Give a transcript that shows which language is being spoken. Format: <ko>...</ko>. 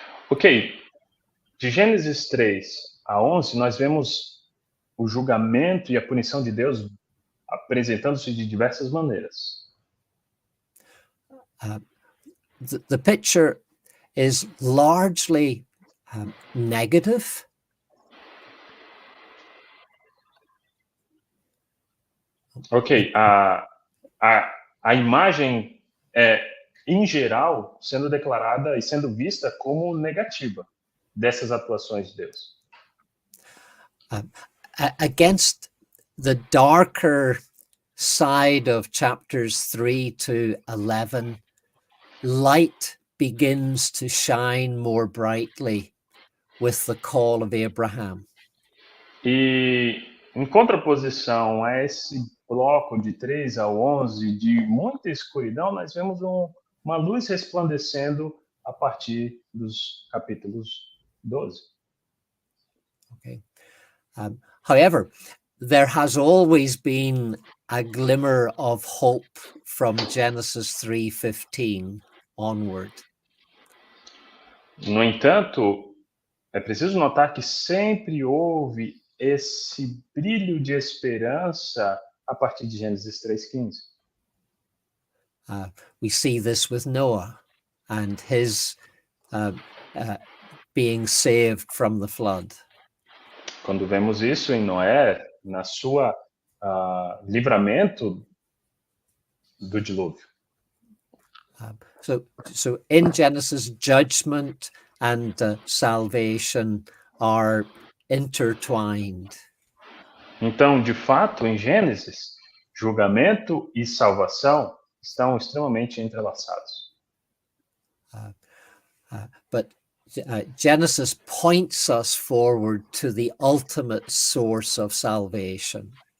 <pt>Ok, de Gênesis 3 a 11, nós vemos o julgamento e a punição de Deus apresentando-se de diversas maneiras.</pt> <en>The picture is largely negative.</en> <pt>Ok, a imagem é, em geral, sendo declarada e sendo vista como negativa dessas atuações de Deus.</pt> <en>Against the darker side of chapters 3 to 11, light begins to shine more brightly with the call of Abraham.</en> <pt>E em contraposição a esse bloco de 3 a 11 de muita escuridão, nós vemos uma luz resplandecendo a partir dos capítulos 12.</pt> <en>Okay. However, there has always been a glimmer of hope from Genesis 3:15 onward.</en> <pt>No entanto, é preciso notar que sempre houve esse brilho de esperança a partir de Gênesis 3:15.</pt> <en>We see this with Noah and his being saved from the flood.</en> <pt>Quando vemos isso em Noé, na sua livramento do dilúvio.</pt> <en>So in Genesis, judgment and salvation are intertwined.</en> <pt>Então, de fato, em Gênesis, julgamento e salvação estão extremamente entrelaçados.</pt> <en>But Genesis points us forward to the ultimate source of salvation.</en>